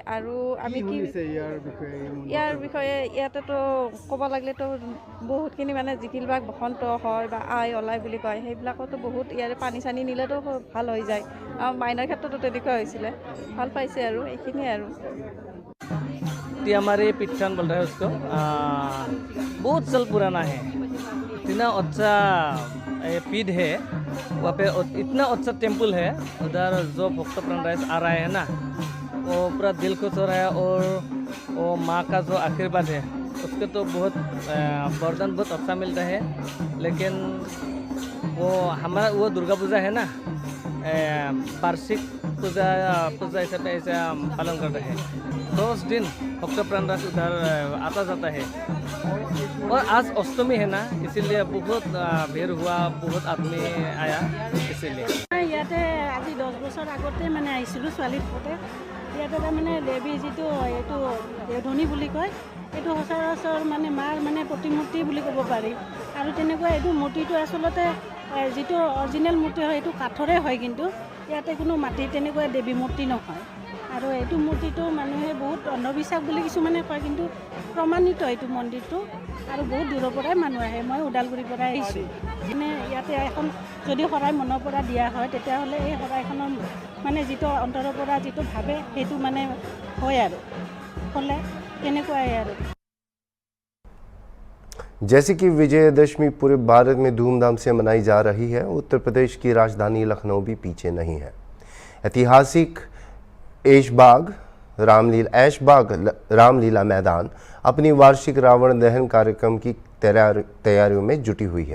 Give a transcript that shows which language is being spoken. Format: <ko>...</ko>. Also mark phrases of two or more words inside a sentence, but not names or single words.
<as>আৰু আমি কি ইয়াৰ বিষয়ে ইয়াতেতো ক'ব লাগিলেতো বহুতখিনি মানে জিকিলবাগ বসন্ত হয় বা আই ওলাই বুলি কয়, সেইবিলাকতো বহুত ইয়াৰে পানী চানী নিলেতো ভাল হৈ যায়। মাইনাৰ ক্ষেত্ৰতো তেনেকুৱা হৈছিলে, ভাল পাইছে আৰু এইখিনিয়ে আৰু।</as> <hi>तियामारी पीठन बोल रहे हैं उसको, बहुत साल पुराना है। इतना अच्छा पीठ है, वहाँ पे इतना अच्छा टेम्पल है। उधर जो भक्त प्राण आ रहा है ना, वो पूरा दिल खुश हो रहा है। और वो माँ का जो आशीर्वाद है उसके तो बहुत वरदान बहुत अच्छा मिलता है। लेकिन वो हमारा वो दुर्गा पूजा है ना, वार्षिक पूजा हिसाब से ऐसा पालन करते हैं। 10 दिन भक्त प्राणराज उधर आता जाता है। और आज अष्टमी है ना, इसीलिए बहुत भीड़ हुआ, बहुत आदमी आया इसीलिए।</hi> <as>ইয়াতে আজি 10 বছৰ আগতে মানে আহিছিলোঁ ছোৱালী থাকোঁতে। ইয়াতে তাৰমানে দেৱী যিটো এইটো দেৱধনী বুলি কয়, এইটো সচৰাচৰ মানে মাৰ মানে প্ৰতিমূৰ্তি বুলি ক'ব পাৰি। আৰু তেনেকুৱা এইটো মূৰ্তিটো আচলতে যিটো অৰিজিনেল মূৰ্তি হয় এইটো কাঠৰে হয়, কিন্তু ইয়াতে কোনো মাটি তেনেকুৱা দেৱী মূৰ্তি নহয়। আৰু এইটো মূৰ্তিটো মানুহে বহুত অন্ধবিশ্বাস বুলি কিছুমানে কয়, কিন্তু প্ৰমাণিত এইটো মন্দিৰটো। আৰু বহুত দূৰৰ পৰাই মানুহ আহে। মই ওদালগুৰিৰ পৰাই আহিছোঁ। মানে ইয়াতে এখন যদি শৰাই মনৰ পৰা দিয়া হয়, তেতিয়াহ'লে এই শৰাইখনৰ মানে যিটো অন্তৰৰ পৰা যিটো ভাবে সেইটো মানে হয় আৰু হ'লে তেনেকুৱাই আৰু।</as> <hi>जैसे कि विजयदशमी पूरे भारत में धूमधाम से मनाई जा रही है, उत्तर प्रदेश की राजधानी लखनऊ भी पीछे नहीं है। ऐतिहासिक ऐशबाग रामलीला मैदान अपनी वार्षिक रावण दहन कार्यक्रम की तैयारियों में जुटी हुई है।</hi>